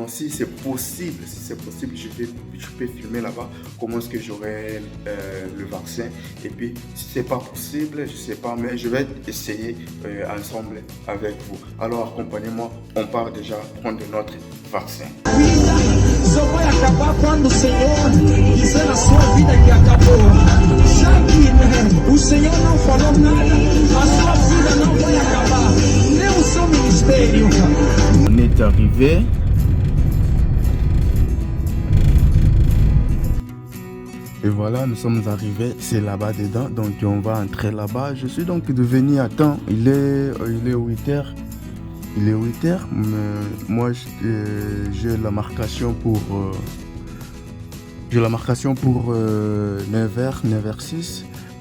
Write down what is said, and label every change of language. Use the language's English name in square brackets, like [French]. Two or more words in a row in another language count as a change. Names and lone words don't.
[French] Si c'est possible, je peux filmer là-bas comment est-ce que j'aurai le vaccin. Et puis, si c'est pas possible, je sais pas, mais je vais essayer ensemble avec vous. Alors, accompagnez-moi. On part déjà prendre notre vaccin. [Portuguese] Só vai acabar quando o Senhor dizer na sua vida que acabou. Já que o Senhor não falou nada, a sua vida não vai acabar, nem o seu ministério. [French] On est arrivé. Et voilà, nous sommes arrivés, c'est là-bas dedans, donc on va entrer là-bas. Je suis donc devenu à temps, il est 8h. Il est 8h, mais moi j'ai la marcation pour 9h, 9h06.